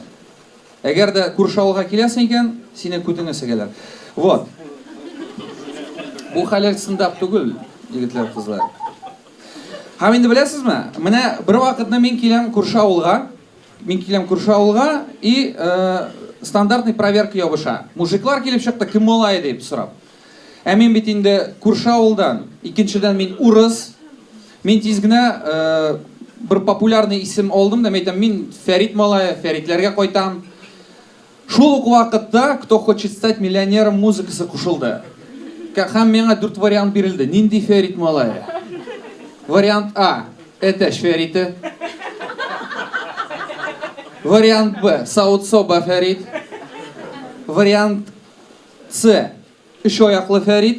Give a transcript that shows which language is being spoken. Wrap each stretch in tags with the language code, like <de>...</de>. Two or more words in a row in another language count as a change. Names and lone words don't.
<tt>Әгәр дә күрше авылга киләсең икән, сине күтеңә сәгәләр. Вот. Бу хәлләр сындап түгел, егетләр, кызлар. Һәм инде беләсезме? Менә бер вакытны мин киләм күрше авылга,</tt> <ru>и стандартный проверка ябыша.</ru> <tt>Мужиклар килеп чыкты, кем малай дип сорап. Ә мин бит инде күрше авылдан, икенчедән мин урыс. Мин тиз генә бер популярный исем алдым да, әйтәм, мин Фәрит малай, Фәритләргә кайтам. Шул ук вакытта «Кто хочет стать миллионером» музыкасы кушылды. Һәм миңа 4 вариант бирелде. Нинди Фәрит малай? Вариант А – Этәш Фәрите. Вариант Б – Саут-Соба Фәрит. Вариант С – Өч аяклы Фәрит.</tt>